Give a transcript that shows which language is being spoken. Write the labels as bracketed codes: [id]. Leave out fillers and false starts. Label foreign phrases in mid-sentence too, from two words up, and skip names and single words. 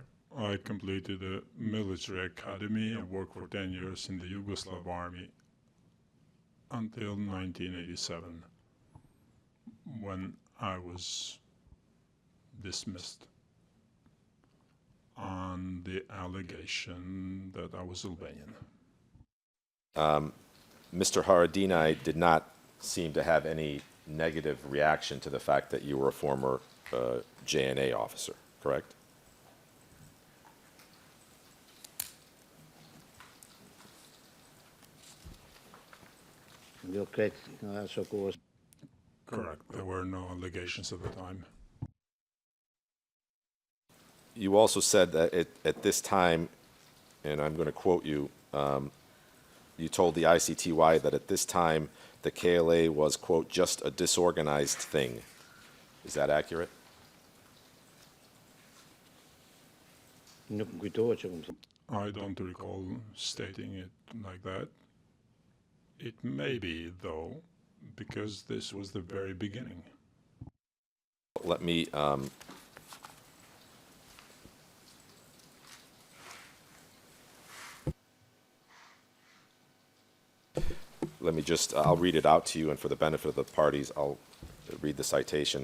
[en] I completed a military academy and worked for 10 years in the Yugoslav army until 1987, when I was dismissed on the allegation that I was Albanian. Mr. Haradinai did not seem to have any negative reaction to the fact that you were a former JNA officer, correct? [sq] Jo krejt nga aso kohës. [en] Correct. There were no allegations at the time. You also said that at this time, and I'm going to quote you, you told the ICTY that at this time the KLA was, quote, just a disorganized thing. Is that accurate? [sq] Nuk më kujtohet që këmë thënë. [en] I don't recall stating it like that. It may be, though, because this was the very beginning. Let me I'll read it out to you, and for the benefit of the parties, I'll read the citation.